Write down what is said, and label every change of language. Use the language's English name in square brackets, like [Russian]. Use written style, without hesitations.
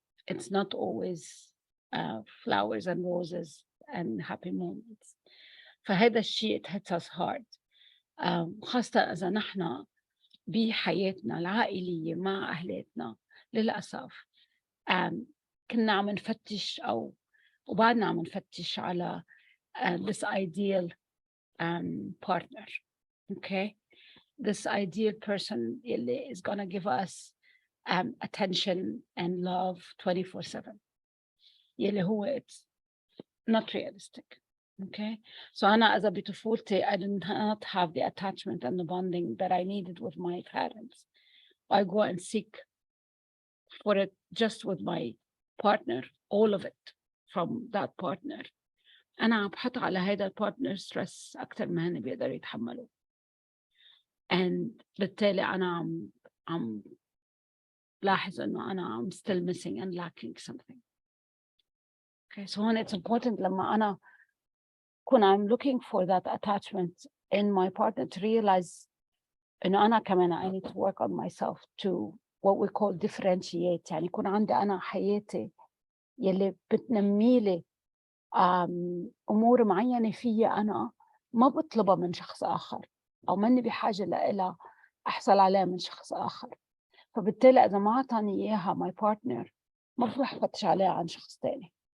[English] It's not always flowers and roses and happy moments. [Arabic] فهذا الشيء [English] it hits us hard. [Arabic] خاصة إذا نحن بحياتنا العائلية مع أهلاتنا للأسف كنا عم نفتش وبعدنا عم نفتش على [English] this ideal partner. Okay. This ideal person is going to give us attention and love 24/7. [Arabic] يلي هو [English] it's not realistic. Okay. So أنا as a بطفولتي I did not have the attachment and the bonding that I needed with my parents. I go and seek for it just with my partner, all of it from that partner. [Arabic] أنا عم بحط على هيدا البارتنر stress أكتر ما هن بيقدروا يتحملوا. [English] And [Arabic] بالتالي أنا عم لاحظ إنه أنا [English] I'm still missing and lacking something. Okay, so when it's important [Arabic] لما أنا [English] I'm looking for that attachment in my partner to realize [Arabic] إنه أنا كمان [English] I need to work on myself to what we call differentiate. [Arabic] يعني يكون عندي أنا حياتي يلي بتنميلي أمور معينة فيا أنا ما بطلبها من شخص آخر أو مني بحاجة لإلها أحصل عليها من شخص آخر. فبالتالي إذا ما عطاني إياها [English] my partner [Arabic] ما بروح أفتش عليها عن شخص تاني.